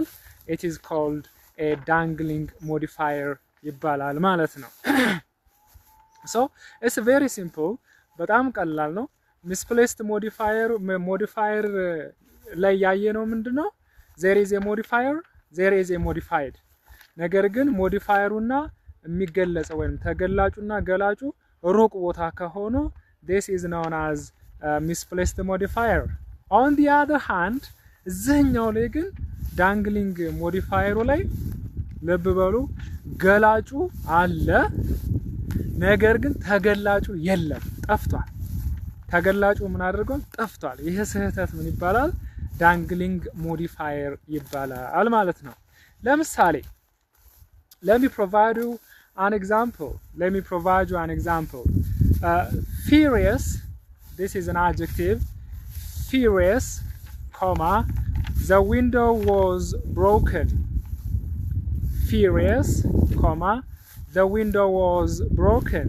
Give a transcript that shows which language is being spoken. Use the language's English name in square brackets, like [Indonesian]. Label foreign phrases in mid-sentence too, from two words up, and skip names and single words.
[English] It is called a dangling modifier [Amharic] ይባላል ማለት ነው። [English] so it's very simple [Amharic] በጣም ቀላል ነው። [English] misplaced modifier [Amharic] ላይ ያየነው ምንድነው? [English] there is a modifier, there is a modified። [Amharic] ነገር ግን ሞዲፋየሩና የሚገለጸው ወይም ተገላጩና ገላጩ ሩቅ ቦታ ከሆነ [English] this is known as misplaced modifier. on the other hand [Amharic] እዚህኛው ላይ ግን ዳንግሊንግ ሞዲፋየሩ ላይ ልብ በሉ ገላጩ አለ፣ ነገር ግን ተገላጩ የለም፣ ጠፍቷል። ተገላጩ ምን አድርጓል? ጠፍቷል። ይሄ ስህተት ምን ይባላል? [English] dangling modifier [Amharic] ይባላል ማለት ነው። ለምሳሌ [English] let me provide you an example. Furious, this is an adjective. Furious, comma, the window was broken. Furious, comma, the window was broken.